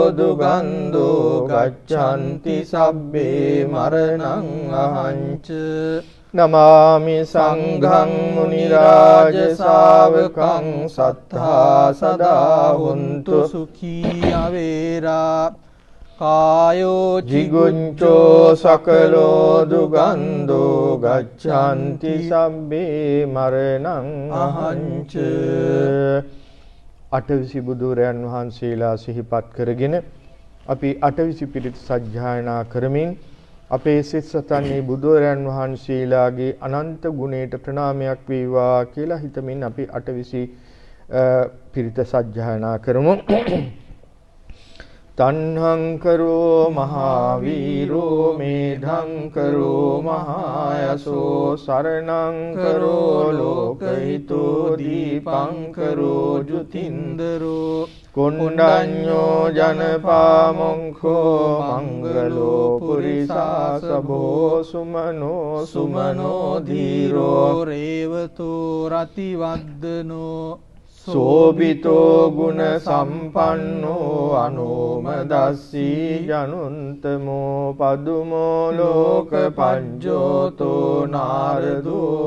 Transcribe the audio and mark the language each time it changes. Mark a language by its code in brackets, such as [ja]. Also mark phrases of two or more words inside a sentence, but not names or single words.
[pi] දුගන්ධෝ ගච්ඡanti සබ්බේ මරණං අහංච නමාමි සංඝං මුනි රාජ ශාවකං සත්තා සදා හොන්තු සුඛී අවේරා කායෝ jigucchෝ සකලෝ දුගන්ධෝ ගච්ඡanti සබ්බේ මරණං අහංච [si] අටවිසි බුදුරයන් වහන්සේලා සිහිපත් කරගෙන අපි අටවිසි පිරිත් සජ්ජායනා කරමින් අපේ සිත් සතන්නේ බුදුරයන් වහන්සේලාගේ අනන්ත ගුණයට ප්‍රණාමයක් වේවා කියලා හිතමින් අපි අටවිසි පිරිත සජ්ජායනා කරමු. [pi] තණ්හං කරෝ මහාවීරෝ මේධං කරෝ මහායසෝ සරණං කරෝ ලෝකහිතෝ දීපං කරෝ ජුතින්දරෝ කුණ්ඩඤ්ඤෝ ජනපාමොංඛෝ මංගලෝ පුරිසාසභෝ සුමනෝ සුමනෝ ධීරෝ රේවතෝ රතිවද්දනෝ සෝබිතෝ ගුණ සම්පන්නෝ අනෝමදස්සී ජනුන්තමෝ පදුමෝ ලෝක පඤ්ජෝතෝ නාරදෝ